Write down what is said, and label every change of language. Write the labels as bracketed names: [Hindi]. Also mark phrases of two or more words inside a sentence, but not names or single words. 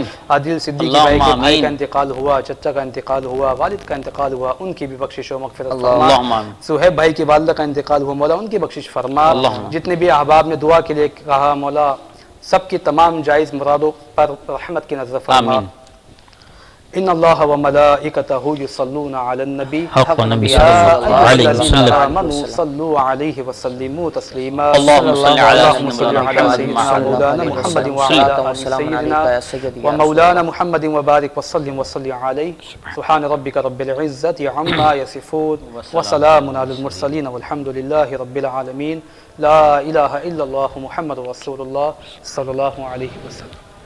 [Urdu] عادل صدیقی بھائی کے بھائی کا انتقال ہوا، چچا کا انتقال ہوا، والد کا انتقال ہوا، ان کی بھی بخشش و مغفرت فرما۔ صہیب بھائی کی والدہ کا انتقال ہوا، مولا ان کی بخشش فرما۔ جتنے بھی احباب نے دعا کے لیے کہا، مولا سب کی تمام جائز مرادوں پر رحمت کی نظر فرما۔ [Arabic] إن الله وملائكته يصلون على النبي حق نبي या صلى الله عليه अय्युहल्लज़ीना वसल्लम آمنوا صلوا عليه وسلموا تسليما اللهم صل على اللهم صل على سيدنا مولانا محمد وعلى آل سيدنا ومولانا محمد وبارك وسلم وصل عليه سبحان ربك رب العزة عما يصفون وسلام على المرسلين والحمد لله رب العالمين لا إله إلا الله محمد رسول الله صلى الله عليه وسلم.